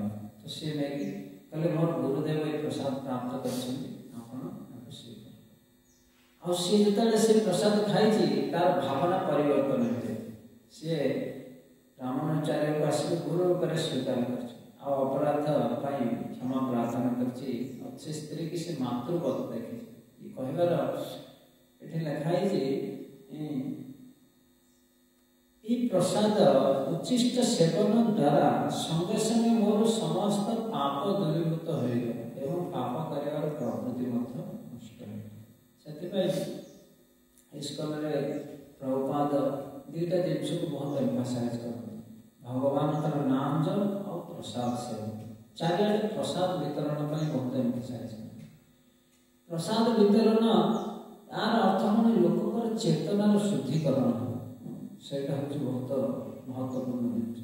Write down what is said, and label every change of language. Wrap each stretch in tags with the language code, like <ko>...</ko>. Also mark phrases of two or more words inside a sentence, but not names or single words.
<or>ତ ସିଏ ନେଇକି କହିଲେ ମୋର ଗୁରୁଦେବ ଏ ପ୍ରସାଦ ପ୍ରାପ୍ତ କରିଛନ୍ତି, ଆପଣ ଆଉ ସିଏ ଯେତେବେଳେ ସେ ପ୍ରସାଦ ଖାଇଛି ତାର ଭାବନା ପରିବର୍ତ୍ତନ ହେଇଯାଏ। ସିଏ ରାମାନୁଚାର୍ଯ୍ୟକୁ ଆସିକି ଗୁରୁ ରୂପରେ ସ୍ୱୀକାର କରିଛି, ଆଉ ଅପରାଧ ପାଇଁ କ୍ଷମା ପ୍ରାର୍ଥନା କରିଛି, ଆଉ ସେ ସ୍ତ୍ରୀକି ସେ ମାତୃପଦ ଦେଖିଛି। ଏ କହିବାର ଏଠି ଲେଖା ହେଇଛି,</or> <bn>এই প্রসাদ উচ্ছিষ্ট সেবন দ্বারা সঙ্গে সঙ্গে মোর সমস্ত পাপ দূরীভূত হয়ে গেল এবং পাপ করিবার প্রবৃত্তি মধ্য নষ্ট হয়ে গেল।</bn> <or>ସେଥିପାଇଁ ଇସ୍କନରେ ପ୍ରଭୁପାଦ ଦୁଇଟା ଜିନିଷକୁ ବହୁତ ଏମ୍ଫାସାଇଜ୍ କରନ୍ତି, ଭଗବାନଙ୍କର ନାମ ଜପ ଆଉ ପ୍ରସାଦ ସେବନ। ଚାରିଆଡ଼େ ପ୍ରସାଦ ବିତରଣ ପାଇଁ ବହୁତ ଏମ୍ଫାସାଇଜ୍ କରନ୍ତି। ପ୍ରସାଦ ବିତରଣ ତାର ଅର୍ଥ କ'ଣ, ଲୋକଙ୍କର ଚେତନାର ଶୁଦ୍ଧିକରଣ ହେବ, ସେଇଟା ହେଉଛି ବହୁତ ମହତ୍ତ୍ୱପୂର୍ଣ୍ଣ ଜିନିଷ।</or>